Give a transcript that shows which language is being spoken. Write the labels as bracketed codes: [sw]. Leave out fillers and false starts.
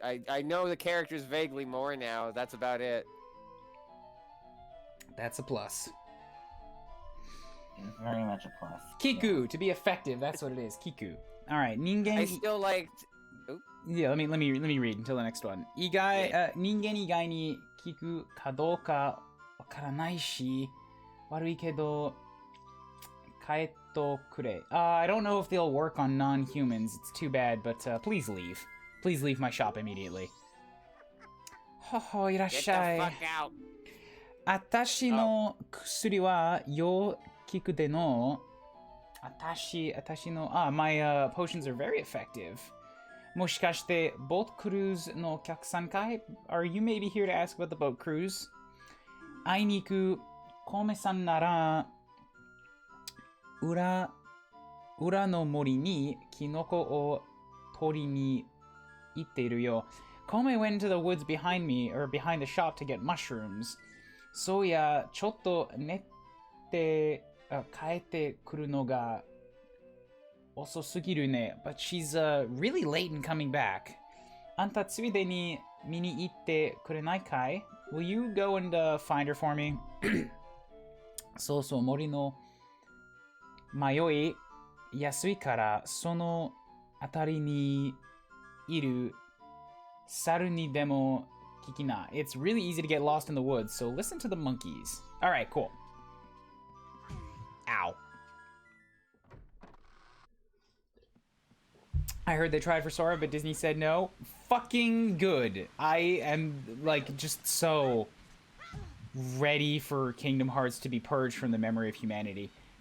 [en] I know the characters vaguely more now. That's about it. That's a plus. It's very much a plus. Kiku, to be effective, that's what it is. Kiku. All right, ningen. I still liked. Yeah, let me read until the next one. [ja] 人間以外に聞くかどうかわからないし、悪いけど帰ってくれ. [en] I don't know if they'll work on non-humans. It's too bad, but please leave. Please leave my shop immediately. [ja] ほほいらっしゃい. [en] Get the fuck out. [ja] 私の薬はよ効くでの。 [en] 私のmy potions are very effective. [ja] もしかしてボートクルーズのお客さんかい? [en] Are you maybe here to ask about the boat cruise? [ja] あいにく米さんなら裏の森にキノコを取りに行っているよ. [en] Kome went into the woods behind me, or behind the shop to get mushrooms. [ja] そういや、ちょっと寝て帰ってくるのが遅すぎるね. [en] But she's really late in coming back. [ja] あんたついでに見に行ってくれないかい? [en] Will you go and find her for me? [ja] そうそう、森の迷いやすいからその辺りにいる猿にでも聞きな. [en] It's really easy to get lost in the woods, so listen to the monkeys. Alright, cool. Ow. I heard they tried for Sora, but Disney said no. Fucking good. I am, like, just so ready for Kingdom Hearts to be purged from the memory of humanity.